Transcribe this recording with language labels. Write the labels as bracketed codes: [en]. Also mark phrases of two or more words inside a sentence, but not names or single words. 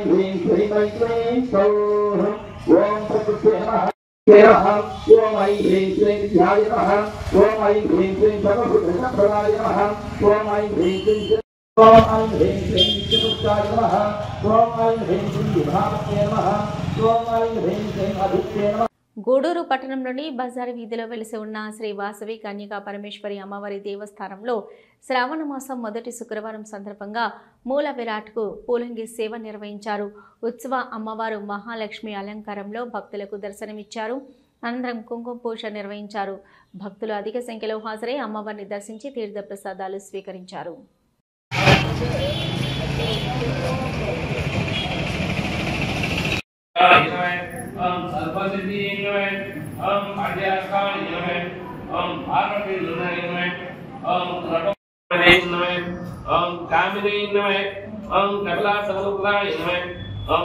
[sa] ह्रीं क्लीं सौः ओम प्रकृते नमः ओम ऐं ह्रीं क्लीं विद्याय नमः ओम ऐं ह्रीं क्लीं सर्वभूतप्रदाय नमः ओम ऐं ह्रीं क्लीं विष्णुपुत्राय नमः ओम ऐं ह्रीं क्लीं विभावते नमः ओम ऐं ह्रीं क्लीं आदित्ये नमः. [te] గూడూరు పట్టణంలోని బజార్ వీధిలో వెలిసి ఉన్న శ్రీ వాసవి కన్యకా పరమేశ్వరి అమ్మవారి దేవస్థానంలో శ్రావణ మాసం మొదటి శుక్రవారం సందర్భంగా మూల విరాట్కు పూలంగి సేవ నిర్వహించారు. ఉత్సవ అమ్మవారు మహాలక్ష్మి అలంకారంలో భక్తులకు దర్శనమిచ్చారు. అనంతరం కుంకుమ పూజ నిర్వహించారు. భక్తులు అధిక సంఖ్యలో హాజరై అమ్మవారిని దర్శించి తీర్థ ప్రసాదాలు స్వీకరించారు. [sa] ओम सर्वसिद्धि नमः ओम आद्याकाल नमः ओम पार्वती नमः ओम रटोदेव नमः ओम कामिनी नमः ओम कपिलासवरुद्राय नमः ओम